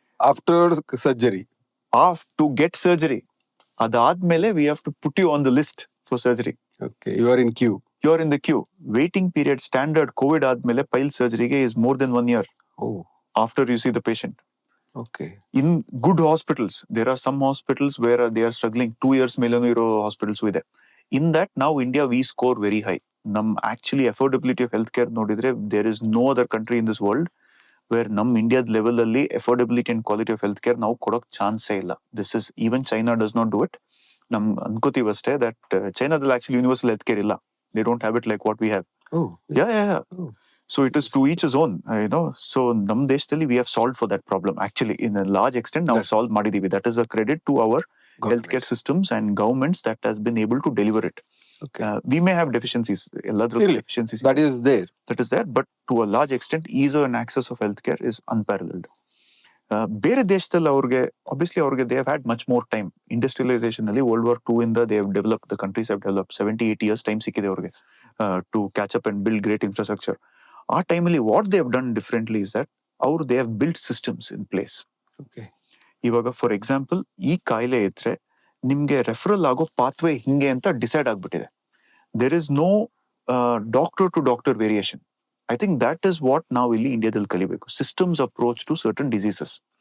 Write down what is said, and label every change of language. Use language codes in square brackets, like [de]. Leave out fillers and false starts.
[en] After surgery to get surgery. [kn] ಅದಾದ್ಮೇಲೆ [en] We have to put you on the list for surgery. You are in queue. You are in the queue. Waiting period standard [kn] Covid ಆದ್ಮೇಲೆ ಪೈಲ್ ಸರ್ಜರಿಗೆ [en] Is more than 1 year after you see the patient. In good hospitals, there are some hospitals where they are struggling. [kn] 2 years ಮೇಲೇನೂ ಇರೋ hospitals ಇದೆ. [en] In that now India we score very high. ನಮ್ actually affordability of healthcare ನೋಡಿದ್ರೆ there is no other country in this world where [kn] ನಮ್ ಇಂಡಿಯಾದ level ಅಲ್ಲಿ [en] affordability and quality of healthcare [kn] ನಾವು ಕೊಡೋಕ್ ಚಾನ್ಸೇ ಇಲ್ಲ. [en] This is even China does not do it. [kn] ನಮ್ ಅನ್ಕೋತೀವಿ ಅಷ್ಟೇ that ಚೈನಾದಲ್ಲಿ actually universal healthcare ಇಲ್ಲ. [en] They don't have it like what we have. Yeah. So it is to each his own, So [kn] ನಮ್ ದೇಶದಲ್ಲಿ [en] we have solved for that problem. Actually, in a large extent, [kn] ನಾವು solve ಮಾಡಿದೀವಿ. [en] That is a credit to our healthcare systems and governments that has been able to deliver it. We may have deficiencies. Deficiencies. That is there. But to a large extent, ease and access of healthcare is unparalleled. ಬೇರೆ ದೇಶದಲ್ಲಿ obviously they have had much more time. Industrialization ಅಲ್ಲಿ World War II ಇಂದ they have developed, the countries have developed 70-80 years time [kn] ಸಿಕ್ಕಿದೆ ಅವ್ರಿಗೆ [en] to catch up and build great infrastructure. [kn] ಆ ಟೈಮಲ್ಲಿ [en] What they have done differently is that they have built systems in place. [kn] ಇವಾಗ for example ಈ ಕಾಯಿಲೆ ಇದ್ರೆ ನಿಮ್ಗೆ referral ಆಗೋ ಪಾತ್ವೇ ಹಿಂಗೆ ಅಂತ ಡಿಸೈಡ್ ಆಗ್ಬಿಟ್ಟಿದೆ. [en] There is no doctor to doctor variation. I think that is what [kn] ನಾವು ಇಲ್ಲಿ ಇಂಡಿಯಾದಲ್ಲಿ ಕಲಿಬೇಕು, [en] Systems approach to certain diseases.